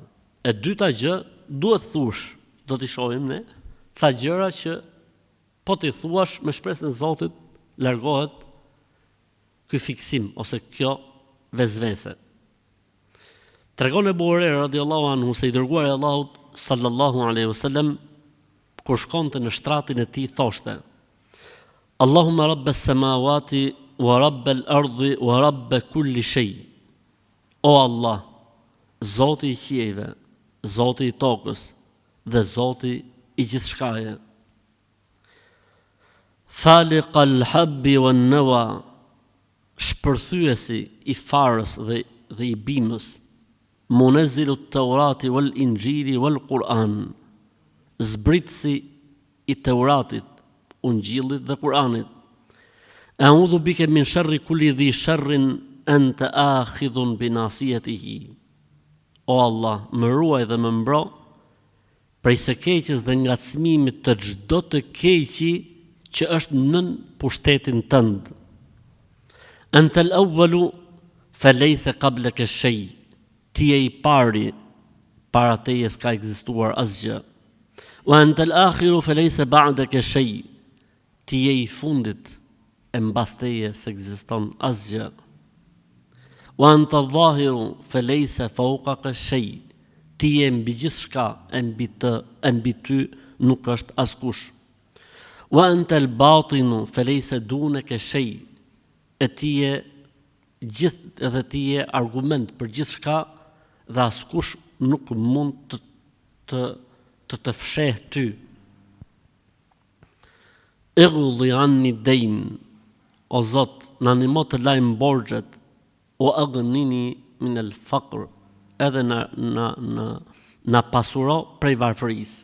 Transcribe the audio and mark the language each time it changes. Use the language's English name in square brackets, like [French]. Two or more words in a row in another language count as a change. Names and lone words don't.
[Albanian] E dyta gjë, duhet thush, do t'i shohim ne, ca gjëra që po t'i thuash me shpresën e Zotit, largohet ky fiksim ose kjo vezvese. Tregon Ebu Hurajra [Arabic] رضي الله عنه [Albanian] se i dërguari i Allahut [Arabic] صلى الله عليه وسلم [Albanian] kur shkonte në shtratin e tij thoshte: [Arabic] اللهم رب السماوات ورب الأرض ورب كل شيء. [Albanian] O Allah, Zoti i qiejve, Zoti i tokës dhe Zoti i gjithçkaje. [Arabic] فالق الحب والنوى, [Albanian] shpërthyesi i farës dhe i bimës, [Arabic] منزل التوراة والإنجيل والقرآن, [Albanian] zbritësi i Teuratit, Ungjillit dhe Kuranit. [Arabic] أعوذ بك من شر كل ذي شر أنت آخذ بناصيته. [Albanian] O Allah, më ruaj dhe më mbro prej së keqes dhe ngacmimit të çdo të keqi që është nën pushtetin tënd. [Arabic] أنت الأول فليس قبلك شيء. [Albanian] Ti je i pari, para teje s'ka ekzistuar asgjë. [Arabic] وأنت الآخر فليس بعدك شيء. [Albanian] Ti je i fundit, e mbas teje s'ekziston asgjë. [Arabic] وأنت الظاهر فليس فوقك شيء. [Albanian] Ti je mbi gjithçka, e mbi ty nuk është askush. [Arabic] وأنت الباطن فليس دونك شيء. [Albanian] E ti je edhe ti je argument për gjithçka dhe askush nuk mund të fsheh ty. [Arabic] اقض عني الدين, [Albanian] o Zot, na ndihmo të lajm borxhet, o [Arabic] أغنني من الفقر, [Albanian] edhe na pasuro prej varfërisë.